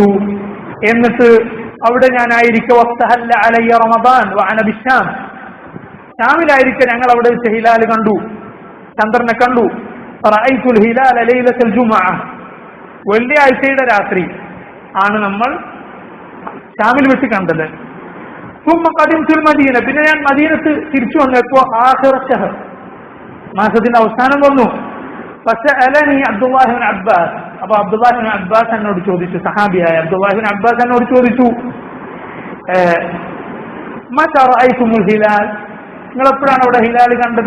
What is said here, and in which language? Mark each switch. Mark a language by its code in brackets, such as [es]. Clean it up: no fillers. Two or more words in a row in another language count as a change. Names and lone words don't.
[ml] എന്നിട്ട് അവിടെ ഞാനായിരിക്കെ [ar] واستهل علي رمضان وأنا بالشام, [ml] ഷാമിലായിരിക്കെ ഞങ്ങൾ അവിടെ ഹിലാൽ കണ്ടു, ചന്ദ്രനെ കണ്ടു. [ar] رأيت الهلال ليلة الجمعة, [ml] വെള്ളിയാഴ്ചയുടെ രാത്രി ആണ് നമ്മൾ ഷാമിൽ വെച്ച് കണ്ടത്. [ar] ثم قدمت المدينة, [ml] പിന്നെ ഞാൻ മദീനത്ത് തിരിച്ചു വന്നപ്പോൾ [ar] آخر الشهر, [ml] മാസത്തിന്റെ അവസാനം വന്നു. [ar] فسألني عبد الله بن عباس, [ml] അപ്പോൾ അബ്ദുല്ലാഹി ഇബ്നു അബ്ബാസ് എന്നോട് ചോദിച്ചു, സഹാബിയായ അബ്ദുല്ലാഹി ഇബ്നു അബ്ബാസ് എന്നോട് ചോദിച്ചു, [ar] متى رأيتم الهلال, [ml] നിങ്ങൾ എപ്പോഴാണ് അവിടെ ഹിലാൽ കണ്ടത്?